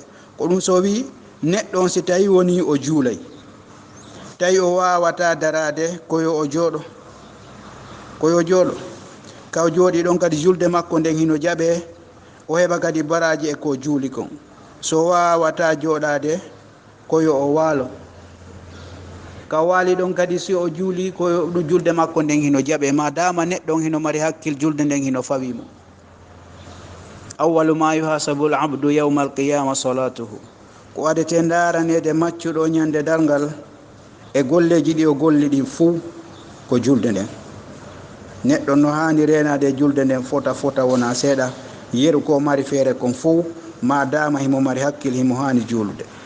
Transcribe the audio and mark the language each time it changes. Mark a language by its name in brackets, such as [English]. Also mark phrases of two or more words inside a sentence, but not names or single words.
[Fula] ko ɗum so wi neɗɗon si tawi woni o juulay, tawi o wawata darade koyo o jooɗo, kaw jooɗi ɗon kadi julde makko nden hino jaɓe, o heɓa kadi baraji e ko juuli kon. so wawata jooɗade koyo o waalo, ka waali ɗon kadi si o juuli koyo ɗum julde makko nden hino jaɓe, ma dama neɗɗon hino mari hakkil julde nden hino fawimo. [Arabic] أول ما يحاسب العبد يوم القيامة صلاته, [Fula] ko waɗete daranede maccuɗo ñande dargal e golleji ɗi o golli ɗin fuu ko julde nden. neɗɗo no hani renade julde nden fota wona seeɗa, yeru ko mari feere kon fuu ma dama himo mari hakkil himo hani juulude.